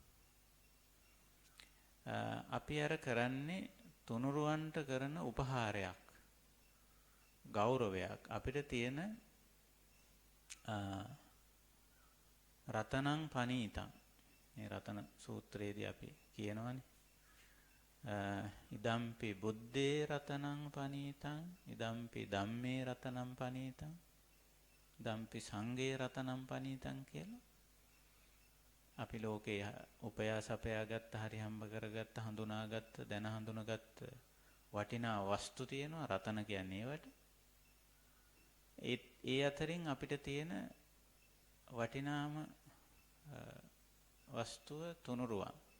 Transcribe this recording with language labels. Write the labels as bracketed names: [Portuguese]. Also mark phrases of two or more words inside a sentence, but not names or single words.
[Sinhala] අපි අර කරන්නේ තුනුරුවන්ට කරන උපහාරයක්, ගෞරවයක්. අපිට තියෙන [Pali] රතනං පනීතං, [Sinhala] මේ රතන සූත්‍රයේදී අපි කියනවානේ [Pali] ඉදම්පි බුද්දේ රතනං පනීතං, ඉදම්පි ධම්මේ රතනං පනීතං, ඉදම්පි සංඝේ රතනං පනීතං කියලා. [Sinhala] අපි ලෝකේ උපයා සපයා ගත්ත, හරි හම්බ කරගත්ත, හඳුනාගත්ත, දැන හඳුනාගත්ත වටිනා වස්තු තියෙනවා. රතන කියන්නේ ඒවට. ඒ අතරින් අපිට තියෙන වටිනාම වස්තුව තුනුරුවන්.